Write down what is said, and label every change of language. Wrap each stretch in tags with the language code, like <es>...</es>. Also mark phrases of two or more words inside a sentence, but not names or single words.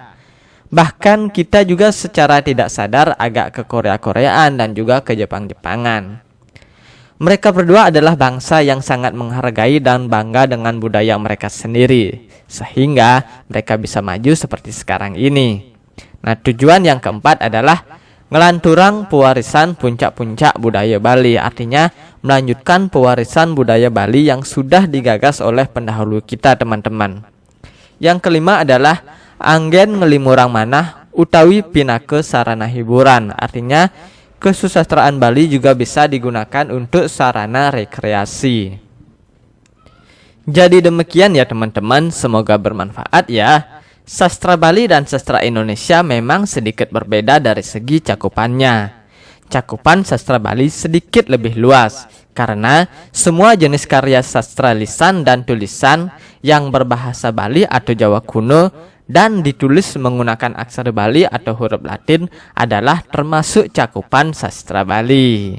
<id>Bahkan kita juga secara tidak sadar agak ke Korea-Koreaan dan juga ke Jepang-Jepangan. Mereka berdua adalah bangsa yang sangat menghargai dan bangga dengan budaya mereka sendiri, sehingga mereka bisa maju seperti sekarang ini. Nah, tujuan yang keempat adalah ngelanturang pewarisan puncak-puncak budaya Bali, artinya melanjutkan pewarisan budaya Bali yang sudah digagas oleh pendahulu kita, teman-teman. Yang kelima adalah</id> <ban>anggen ngelimurang manah utawi pinake sarana hiburan,</ban> <id>artinya kesusastraan Bali juga bisa digunakan untuk sarana rekreasi. Jadi demikian ya, teman-teman, semoga bermanfaat ya. Sastra Bali dan sastra Indonesia memang sedikit berbeda dari segi cakupannya. Cakupan sastra Bali sedikit lebih luas karena semua jenis karya sastra lisan dan tulisan yang berbahasa Bali atau Jawa kuno dan ditulis menggunakan aksara Bali atau huruf Latin adalah termasuk cakupan sastra Bali.</id>